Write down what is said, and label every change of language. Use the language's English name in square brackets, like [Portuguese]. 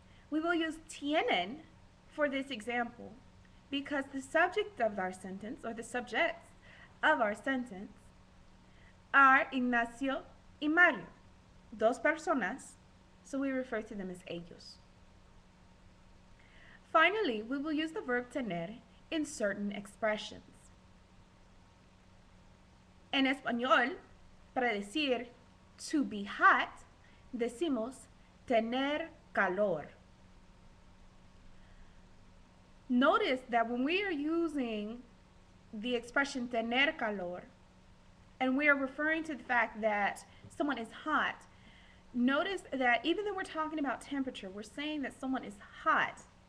[English] We will use tienen for this example because the subject of our sentence, or the subjects of our sentence, are Ignacio y Mario, [Spanish] 2 personas, [English] so we refer to them as ellos. Finally, we will use the verb tener in certain expressions. [Spanish] En español, para decir [English] to be hot, [Spanish] decimos tener calor. [English] Notice that when we are using the expression tener calor, and we are referring to the fact that someone is hot, notice that even though we're talking about temperature, we're saying that someone is hot.